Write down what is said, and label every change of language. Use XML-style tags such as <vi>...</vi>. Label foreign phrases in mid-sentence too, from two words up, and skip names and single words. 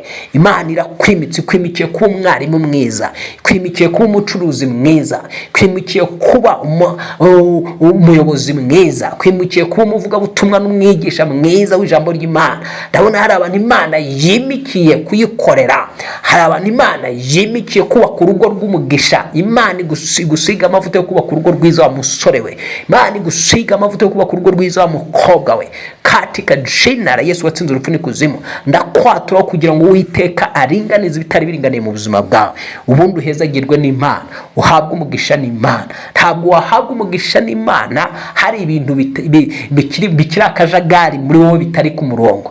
<rw>Imana irakwimitse, kwimikiye kuba umwarimu mwiza, kwimikiye kuba umucuruzi mwiza, kwimikiye kuba umuyobozi mwiza, kwimikiye kuba umuvugabutumwa n'umwigisha mwiza w'ijambo ry'Imana. Ndabona hari abantu Imana yimikiye kuyikorera, hari abantu Imana yimikiye kubaka urugo rw'umugisha. Imana igusiga amavuta yo kubaka urugo rwiza wa musore we. Imana igusiga amavuta yo kubaka urugo rwiza wa mukobwa we.</rw> <sw>Katika jina la Yesu</sw> <rw>watsinze urupfu n'ikuzimu, ndakwatura kugira ngo Uwiteka aringanize ibitari biringaniye mu buzima bwawe. Ubundi uhezagirwe n'Imana, uhabwe umugisha n'Imana. Ntabwo wahabwe umugisha n'Imana hari ibintu bikiri akajagari muri wowe bitari ku murongo.</rw>